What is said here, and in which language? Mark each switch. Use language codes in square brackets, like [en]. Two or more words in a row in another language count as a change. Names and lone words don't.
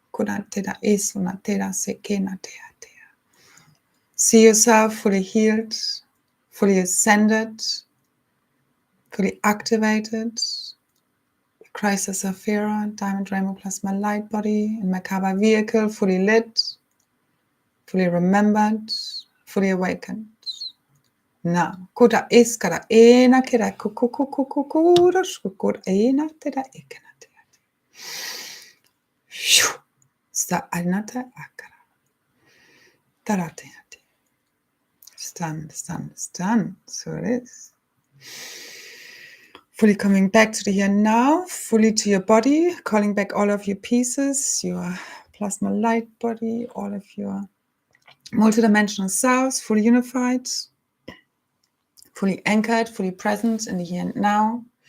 [en] See yourself fully healed, fully ascended, fully activated. Christ as Saphira, Diamond Rainbow Plasma Light Body, and Merkaba vehicle, fully lit, fully remembered, fully awakened. Now, kuda iskara ena kira kukukukukura shukura ena tera ikana tera. Sta anata akara. Tarateate. It's done, it's done, it's done. So it is. Fully coming back to the here and now, fully to your body, calling back all of your pieces, your plasma light body, all of your multidimensional selves, fully unified, fully anchored, fully present in the here and now,